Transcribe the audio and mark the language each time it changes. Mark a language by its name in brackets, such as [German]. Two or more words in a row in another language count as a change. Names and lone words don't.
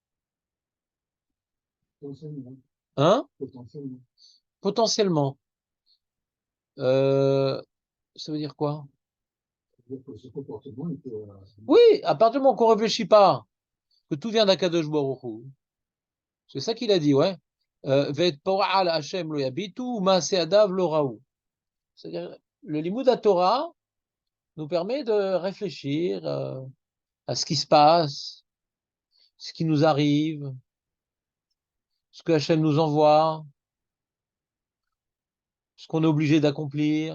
[French] Hein? Potentiellement. Euh, Ça veut dire quoi? Oui, à partir du moment qu'on ne réfléchit pas, que tout vient d' [Hebrew] הקדוש ברוך הוא. [French] C'est ça qu'il a dit, ouais. [Hebrew] ואת פועל ה' לא יביטו, מעשה ידיו לא ראו. [French] C'est-à-dire, le [Hebrew] לימוד תורה [French] nous permet de réfléchir à ce qui se passe, ce qui nous arrive, ce que Hachem nous envoie, ce qu'on est obligé d'accomplir.